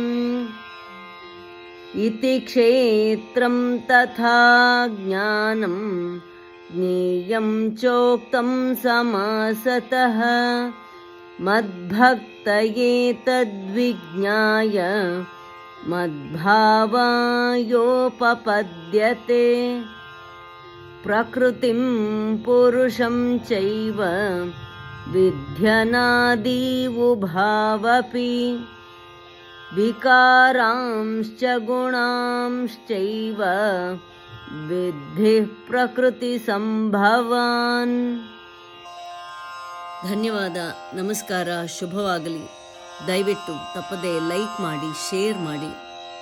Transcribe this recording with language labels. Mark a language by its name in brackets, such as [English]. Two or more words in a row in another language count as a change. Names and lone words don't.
[Sanskrit] इति क्षेत्रं तथा ज्ञानं ज्ञेयं चोक्तं समासतः मद्भक्तये तद्विज्ञाय मद्भावायोपपद्यते प्रकृतिं पुरुषं चैव विध्यनादीवुभावपि विकारांश्च गुणांश्चैव विद्धि प्रकृतिसंभवान्। [Kannada] ಧನ್ಯವಾದ. ನಮಸ್ಕಾರ. ಶುಭವಾಗಲಿ. ದಯವಿಟ್ಟು ತಪ್ಪದೆ ಲೈಕ್ ಮಾಡಿ, ಶೇರ್ ಮಾಡಿ.